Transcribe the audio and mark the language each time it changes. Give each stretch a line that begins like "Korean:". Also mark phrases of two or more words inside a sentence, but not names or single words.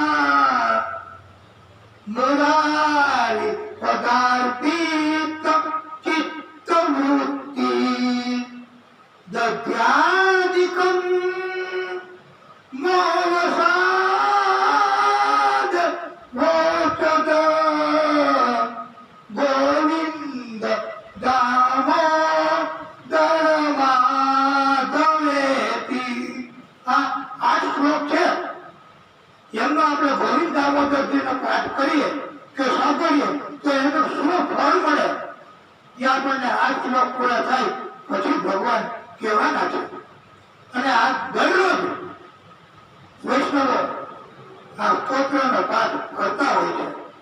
Sanskrit: मुरारी पदार्पित चित्तवृत्ति दध्यादिकं मोहसाद वोचद गोविंद दामोदर माधवेति।
Gujarati: આ 8 શ્લોક છે એમનો આપણે ગોવિંદ દામોદરજીનો પાઠ કરીએ કે સાંભળીએ તો એનું શું ફળ મળે એ આપણને 8 શ્લોક પૂરા થાય પછી ભગવાન કહેવાના છે। અને આ દરરોજ વૈષ્ણવો આ સ્તોત્રનો પાઠ કરતા હોય છે।